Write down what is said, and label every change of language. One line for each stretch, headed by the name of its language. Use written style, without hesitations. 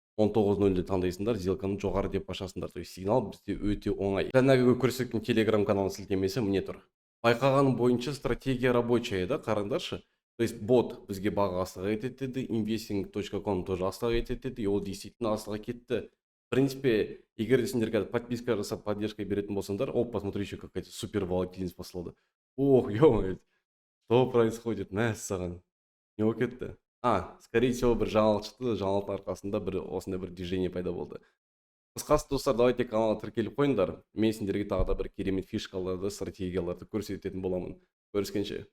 Kazakh: 19.00 таңдайсыңдар, сделканы жоғары деп ашасыңдар. То есть сигнал бізде өте оңай. Жаңағы көрсеткен Telegram каналының сілтемесі міне тұр. Байқағаным бойынша
Russian: стратегия рабочая,
Kazakh: да, қараңдаршы.
Russian: То есть
Kazakh: бот бізге баға астыға кетеді, investing.com тоже астыға кетеді, и ол действительно астыға кетті. В принципе, егер сендер подписка жасап поддержка беретін болсаңдар,
Russian: посмотри, еще какая-то супер волатильность послады. Ох, ё-моё, что происходит?
Kazakh: Мәссаған. Не болып кетті?
Russian: Скорее всего,
Kazakh: бір жаңалық шықты, жаңалықтың арқасында бір осындай бір движение пайда болды. Қысқасы, достар, давайте каналға тіркеліп қойыңдар. Мен сендерге тағы да бір керемет фишкаларды, стратегияларды көрсететін боламын. Көріскенше.